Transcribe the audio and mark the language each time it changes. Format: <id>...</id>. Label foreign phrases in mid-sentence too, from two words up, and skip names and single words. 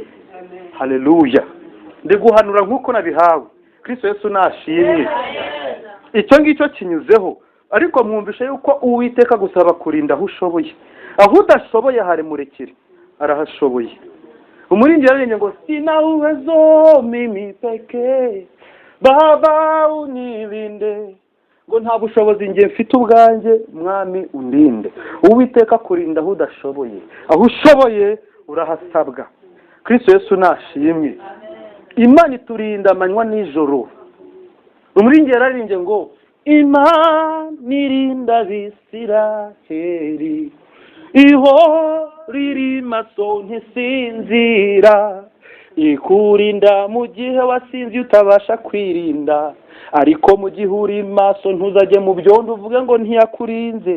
<rw>Haleluya. Ndi guhanura nkuko nabihawe. Kristo Yesu nashimye. Icyo ngicyo kinyuzeho, ariko mwumvishe yuko Uwiteka gusaba kurinda aho ushoboye. Aho udashoboye hari murekire, arahashoboye. Umurindi yararenge ngo</rw> <sw>sina uwezo mimi peke Baba unilinde,</sw> <rw>ngo nta bushobozi ngiye mfite ubwanjye, mwami undinde. Uwiteka kurinda aho udashoboye, aho ushoboye urahasabwa. Kristo Yesu nashimye. Imana iturinda amanywa nijoro. Umurindi yararenge ngo Imana irinda Abisiraheli, iho riri maso ntisinzira, ikurinda mu gihe wasinzi utabasha kwirinda, ariko mu gihe uri maso ntuzajye mu byondo uvuge ngo ntiyakurinze.</rw>